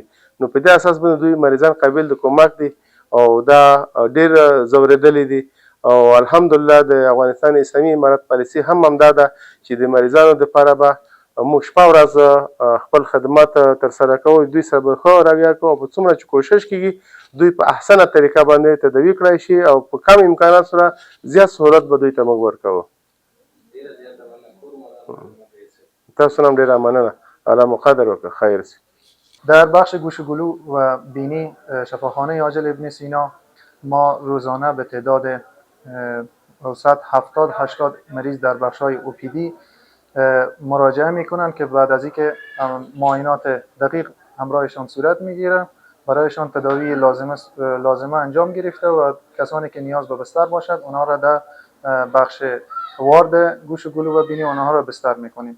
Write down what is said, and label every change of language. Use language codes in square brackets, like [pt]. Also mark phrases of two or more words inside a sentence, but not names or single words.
[ps] نو په دې اساس باندې دوی مریضان قابل د کومک دي او دا ډېر ځورېدلي دي او الحمدلله د افغانستان اسلامي امارت پالیسي هم همدا ده چې د مریضانو دپاره به موږ شپه ورځ خپل خدمات ترسره کوو، دوی سره به ښه رویه کوو او په څومره چې کوشش کېږي دوی په احسنه طریقه باندې تداوي کړی شي او په کم امکانات سره زیات سهولت به دوی ته موږ ورکوو. تاسو هم ډېره مننه، الله مو قدر وکړه، خیر شي. [fa] در بخش گوشگلو و بینی شفاخانه عاجل ابن سینا ما روزانه به تعداد 70-80 مریض در بخش‌های اوپیدی مراجعه میکنند که بعد از اینکه معاینات دقیق همراهشان صورت میگیره برایشان تداوی لازمه انجام گرفته و کسانی که نیاز به بستر باشد اونها را در بخش وارد گوشگلو و بینی اونها را بستر میکنیم.